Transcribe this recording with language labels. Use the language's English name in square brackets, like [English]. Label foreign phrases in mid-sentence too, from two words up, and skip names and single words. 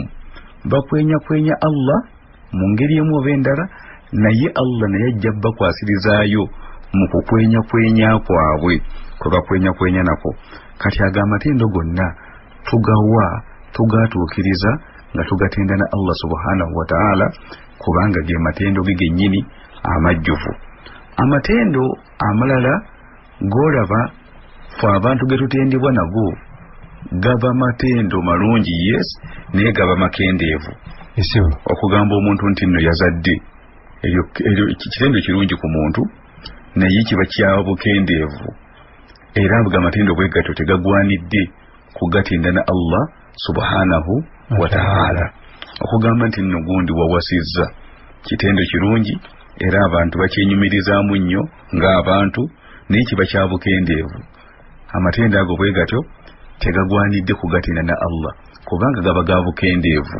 [Ganda] Bakwenya Allah mu ngeri emu oba endala, naye Allah naye ajja bakwasirizaayo mu kukwenya kwabwe kwe bakwenya nako. Kati aga amatendo gonna tugatuukiriza nga tugatenda na Allah [Arabic] سبحانه وتعالى, [Ganda] kubanga ge matendo ge gennyini amajjuvu. Amatendo amalala golaba fe abantu ge tutendebwa nago gaba matendo malungi, yes, naye gaba makendeevu. Okugamba omuntu nti nno yazadde, ekyo kitendo kirungi ku muntu, naye kiba kya bukendeevu. Era ago amatendo bwe gatyo tegagwanidde kugatenda na Allah [Arabic] سبحانه وتعالى. [Ganda] Okugamba nti nno gundi wawasizza, kitendo kirungi era abantu bakyenyumirizaamu nnyo ng'abantu, naye kiba kya bukendeevu. Amatendo ago bwe gatyo tegagwanidde kugatenda na Allah, kubanga gaba ga bukendeevu.